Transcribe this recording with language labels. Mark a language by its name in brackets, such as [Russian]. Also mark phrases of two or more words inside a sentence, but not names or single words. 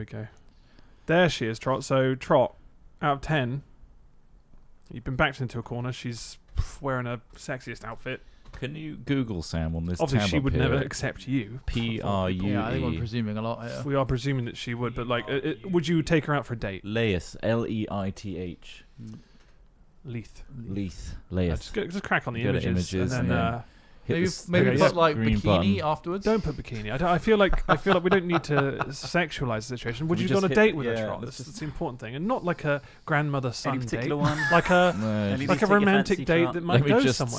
[English] we go. There she is, Trott. So Trott, out of 10, you've been backed into a corner. She's wearing her sexiest outfit. Can you Google Sam on this Obviously, tab she up would here? never accept you. PRU. Yeah, I think we're presuming a lot. Yeah. We are presuming that she would, but like, would you take her out for a date? Leith. Leith. Leith. Leith. Yeah, Leith. just crack on the Go to images, images and and then. then- Hit Maybe this- maybe okay, put yeah. like green bikini button. afterwards. Don't put bikini. I feel like we don't need to sexualize the situation. Would We you go on just a hit- date with yeah, her, Trott? let's That's just- the important thing, and not like a grandmother son Any date, particular one? like a No, Any like a take your romantic fancy, date Trott? that might go somewhere.